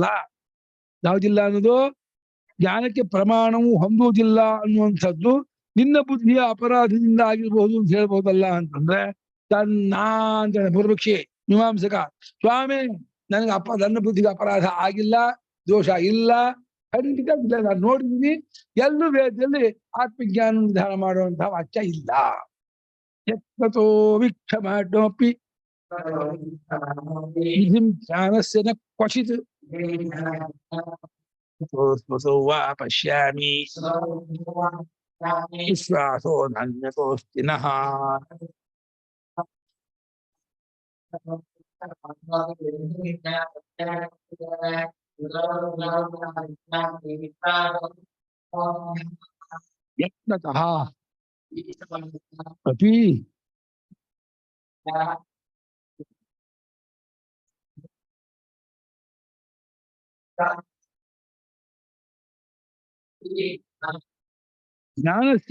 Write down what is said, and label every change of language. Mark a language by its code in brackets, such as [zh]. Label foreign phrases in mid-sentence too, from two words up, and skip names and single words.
[kn] ಯಾವುದಿಲ್ಲ ಅನ್ನೋದು ಜ್ಞಾನಕ್ಕೆ ಪ್ರಮಾಣವು ಹೊಂದುವುದಿಲ್ಲ ಅನ್ನುವಂಥದ್ದು ನಿನ್ನ ಬುದ್ಧಿಯ ಅಪರಾಧದಿಂದ ಆಗಿರಬಹುದು ಅಂತ ಹೇಳ್ಬಹುದಲ್ಲ ಅಂತಂದ್ರೆ ಅಂತ ಪೂರ್ವಕ್ಷಿ ಮೀಮಾಂಸಕ ಸ್ವಾಮಿ ನನಗೆ ನನ್ನ ಬುದ್ಧಿಗೆ ಅಪರಾಧ ಆಗಿಲ್ಲ, ದೋಷ ಇಲ್ಲ, ಖಂಡಿತ ಇಲ್ಲ. ನಾನು ನೋಡಿದ್ದೀನಿ. ಎಲ್ಲೂ ವೇದದಲ್ಲಿ ಆತ್ಮಜ್ಞಾನ ನಿರ್ಧಾರ ಮಾಡುವಂತಹ ವಾಕ್ಯ ಇಲ್ಲ. [sa] ಯತ್ನತೋ ವೀಕ್ಷಮಾಣೋಪಿ ಜ್ಞಾನಸ್ಯ ನ ಕ್ವಚಿತ್ ವಾ ಪಶ್ಯಾಮಿ ವಿಶ್ವಾಸೋ ನಾನ್ಯತೋಸ್ತಿ ನಃ. ಯತ್ನತಃ ಅಪಿ ಜ್ಞಾನಸ್ಯ